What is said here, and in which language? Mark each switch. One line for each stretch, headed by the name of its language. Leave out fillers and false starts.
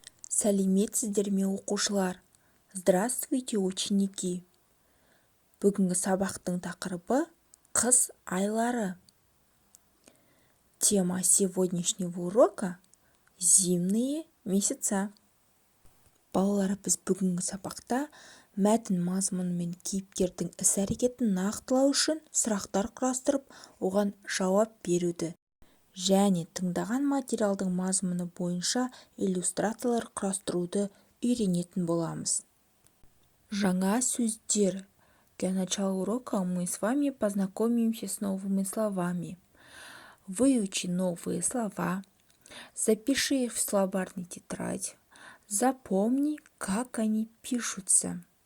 Kazakh: Сәлеметсіздер ме оқушылар?
Russian: Здравствуйте, ученики!
Kazakh: Бүгінгі сабақтың тақырыбы қыс айлары.
Russian: Тема сегодняшнего урока – зимние месяца.
Kazakh: Балалар, біз бүгінгі сабақта мәтін мазмұны мен кейіпкердің іс-әрекетін нақтылау үшін сұрақтар құрастырып, оған жауап беруді және тыңдаған материалдың мазмұны бойынша иллюстрациялар құрастыруды үйренетін боламыз. Жаңа сөздер.
Russian: Для начала урока мы с вами познакомимся с новыми словами. Выучи новые слова, запиши их в словарный тетрадь, запомни, как они пишутся.